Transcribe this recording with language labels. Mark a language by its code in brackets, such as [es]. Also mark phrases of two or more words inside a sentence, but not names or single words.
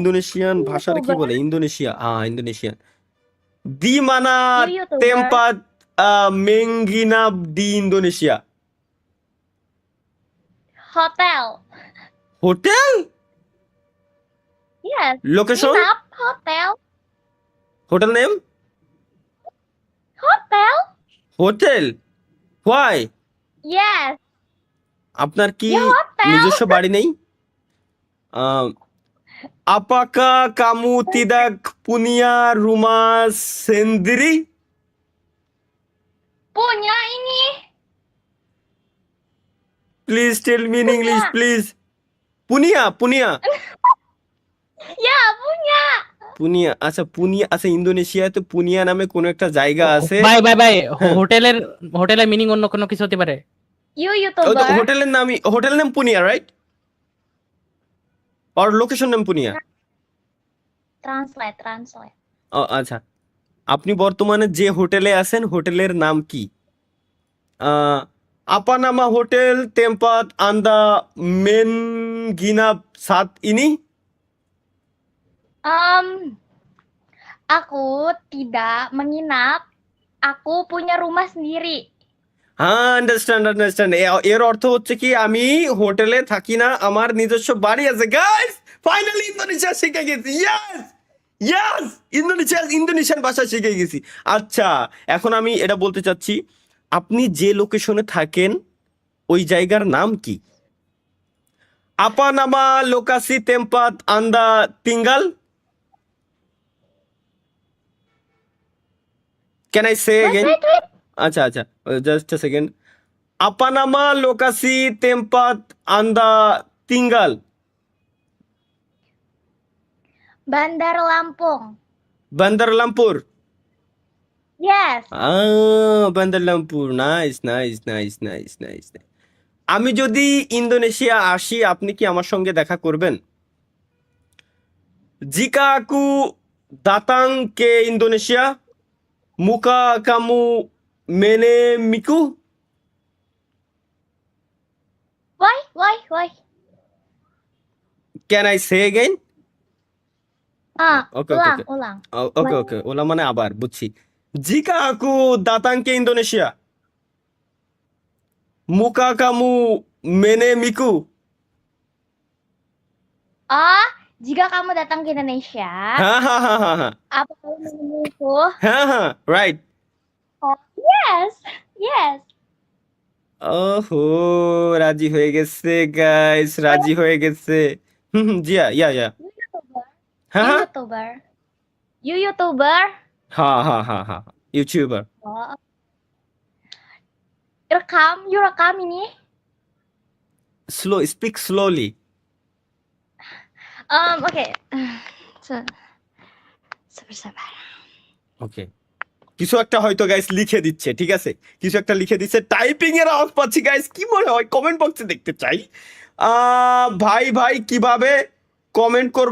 [bn] ইন্দোনেশিয়ান ভাষার কি [en] YouTuber. [bn] বলে? ইন্দোনেশিয়া, ইন্দোনেশিয়ান। [id] di mana [en] You YouTuber. [id] tempat menginap di Indonesia. Hotel. [bn] হোটেল? [en] Yes. [bn] লোকেশন? [id] Nginap. Hotel. [en] hotel name? [id] Hotel. [en] hotel? why? Yes. [bn] আপনার কি [id] Ya hotel. [bn] নিজস্ব বাড়ি নেই? [id] Apakah kamu tidak punya rumah sendiri? Punya ini. [en] Please tell me in English, [id] Punya. [en] please. [id] punya, punya, Ya, punya. পুনিয়া। [bn] আচ্ছা পুনিয়া, আচ্ছা ইন্দোনেশিয়াতে পুনিয়া নামে কোনো একটা জায়গা আছে। ভাই ভাই ভাই, হ্যাঁ। হোটেলের মিনিং অন্য কোনো কিছু হতে পারে। [en] You [bn] ওই তো [en] YouTuber. [bn] হোটেলের নামই, হোটেল নাম পুনিয়া, রাইট? আর লোকেশন নাম পুনিয়া। [en] Translate. [bn] আচ্ছা, আপনি বর্তমানে যে হোটেলে আছেন হোটেলের নাম কি? [id] apa nama hotel tempat anda menginap saat ini? Aku tidak menginap. Aku punya rumah sendiri. [bn] হ্যাঁ, আন্ডারস্ট্যান্ড। এর অর্থ হচ্ছে কি, আমি হোটেলে থাকি না, আমার নিজস্ব বাড়ি আছে। গাইস, ফাইনালি ইন্দোনেশিয়া শিখে গেছি। [en] yes yes, [bn] ইন্দোনেশিয়ান ভাষা শিখে গেছি। আচ্ছা, এখন আমি এটা বলতে চাচ্ছি, আপনি যে লোকেশনে থাকেন ওই জায়গার নাম কি? [id] apa nama lokasi tempat anda [bn] tinggal? [en] can I say Wait, এগেন? wait. [bn] আচ্ছা আচ্ছা, [en] just a second. [id] apa nama lokasi tempat anda tinggal? Bandar Lampung. [bn] বান্দার লামপুর। [en] Yes. [bn] বান্দার লামপুর, নাইস। আমি যদি ইন্দোনেশিয়া আসি, আপনি কি আমার সঙ্গে দেখা করবেন? [id] Jika aku datang ke Indonesia, muka kamu menemiku? [en] Why? Can I say again? [bn] ওকে [id] Ulang. [bn] ওকে, ওলা মানে আবার, বুঝছি। [id] Jika aku datang ke Indonesia, muka kamu menemiku? Oh, jika kamu datang ke Indonesia, [bn] হ্যাঁ, [id] apa kamu menemuiku? [bn] রাইট। [en] Oh, yes. [bn] ওহো, রাজি হয়ে গেছে গাইস, রাজি হয়ে গেছে। জিয়া, ইয়া। [en] You YouTuber. [bn] হ্যাঁ [en] You YouTuber. [bn] হ্যাঁ, ইউটিউবার। [id] Oh. You rekam ini. [en] speak slowly. [id] Okay. Sabar. [bn] ওকে, কিছু একটা হয়তো গাইস লিখে দিচ্ছে, ঠিক আছে, কিছু একটা লিখে দিচ্ছে, টাইপিং এর আওয়াজ পাচ্ছি গাইস। কি মনে হয়? কমেন্ট বক্সে দেখতে চাই। ভাই কিভাবে কমেন্ট করব?